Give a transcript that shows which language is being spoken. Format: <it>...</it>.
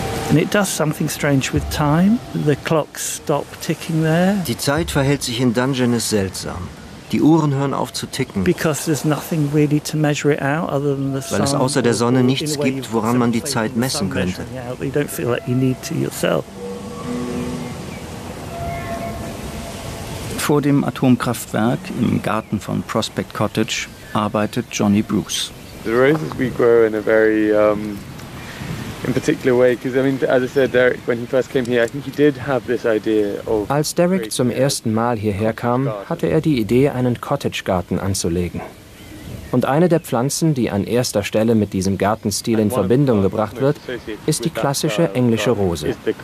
<en>And it does something strange with time. The clocks stop ticking there.</en> <de>Die Zeit verhält sich in Dungeness seltsam. Die Uhren hören auf zu ticken.</de> <en>Because there's nothing really to measure it out other than the sun.</en> <de>Weil es außer der Sonne nichts gibt, woran man die Zeit messen könnte.</de> <en>You don't feel like you need to yourself.</en> <de>Vor dem Atomkraftwerk im Garten von Prospect Cottage arbeitet Johnny Bruce.</de> <en>The roses we grow in a very in particular way, because I mean, as I said, Derek, when he first came here, I think he did have this idea of.</en> <de>Als Derek zum ersten Mal hierher kam, hatte er die Idee, einen Cottage-Garten anzulegen. Und eine der Pflanzen, die an erster Stelle mit diesem Gartenstil in Verbindung gebracht wird, ist die klassische englische Rose.</de>